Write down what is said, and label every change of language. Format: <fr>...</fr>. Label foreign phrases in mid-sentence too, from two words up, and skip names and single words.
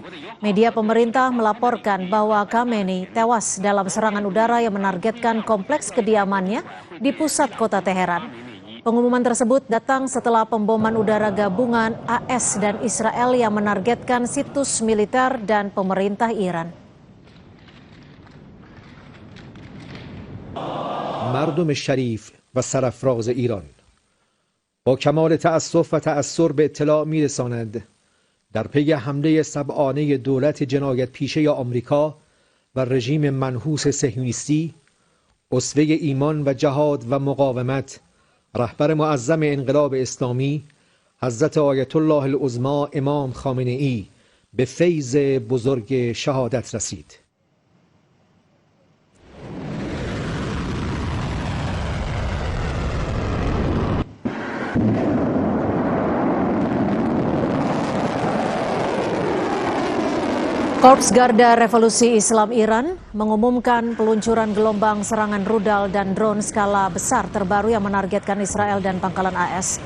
<id>Media pemerintah melaporkan bahwa Khamenei tewas dalam serangan udara yang menargetkan kompleks kediamannya di pusat kota Teheran. Pengumuman tersebut datang setelah pemboman udara gabungan AS dan Israel yang menargetkan situs militer dan pemerintah Iran.</id> <fa>مردم شریف و سرافراز ایران با کمال تأسف و تأثر به اطلاع می‌رساند در پی حمله سبعانه دولت جنایت پیشه آمریکا و رژیم منحوس صهیونیستی، اسوه ایمان و جهاد و مقاومت، رهبر معظم انقلاب اسلامی حضرت آیت الله العظمی امام خامنه‌ای به فیض بزرگ شهادت رسید.</fa> <id>Korps Garda Revolusi Islam Iran mengumumkan peluncuran gelombang serangan rudal dan drone skala besar terbaru yang menargetkan Israel dan pangkalan AS.</id>